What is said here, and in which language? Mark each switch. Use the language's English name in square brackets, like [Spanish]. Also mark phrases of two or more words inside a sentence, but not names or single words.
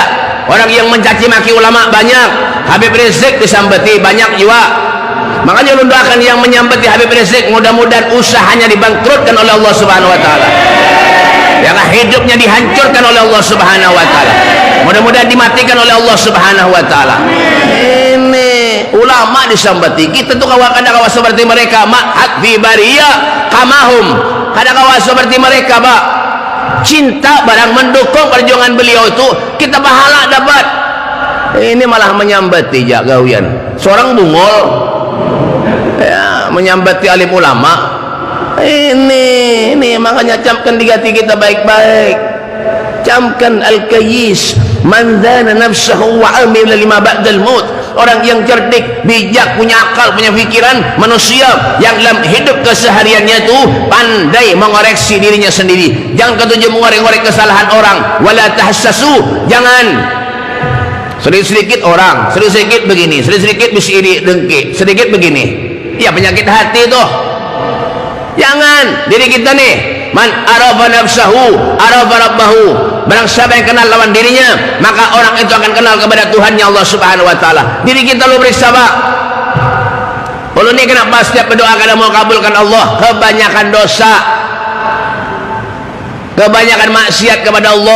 [Indonesian] Orang yang mencaci maki ulama banyak. Habib Rizik disambati banyak juga. Makanya lu doakan yang menyambati Habib Rizik, mudah-mudahan usahanya dibangkrutkan oleh Allah [Arabic] سبحانه وتعالى. [Indonesian] Yang hidupnya dihancurkan oleh Allah [Arabic] سبحانه وتعالى. [Indonesian] Mudah-mudahan dimatikan oleh Allah [Arabic] سبحانه وتعالى. [Indonesian] Ini ulama disambati. Kita tuh kawan-kawan seperti mereka, [Arabic] معت في برية كمهم. [Indonesian] Kawan-kawan seperti mereka, Pak. Cinta barang mendukung perjuangan beliau itu, kita pahala dapat. Ini malah menyambati jak gawian. Seorang bungol ya, menyambati alim ulama. Ini makanya camkan di hati kita baik-baik. Camkan [Arabic] الكيس من دان نفسه وعمل لما بعد الموت. [Indonesian] Orang yang cerdik, bijak, punya akal, punya pikiran, manusia yang dalam hidup kesehariannya itu pandai mengoreksi dirinya sendiri. Jangan ketujuh mengorek-ngorek kesalahan orang. [Arabic] ولا تحسسوا, [Indonesian] jangan sedikit-sedikit orang, sedikit-sedikit begini, sedikit-sedikit bisa iri dengki, sedikit begini. Ya penyakit hati itu. Jangan diri kita nih, [Arabic] من عرف نفسه عرف ربه. [Indonesian] Barang siapa yang kenal lawan dirinya, maka orang itu akan kenal kepada Tuhannya Allah [Arabic] سبحانه وتعالى. [Indonesian] Diri kita lu periksa Pak. Kalau ini kenapa setiap berdoa kadang mau kabulkan Allah? Kebanyakan dosa, kebanyakan maksiat kepada Allah.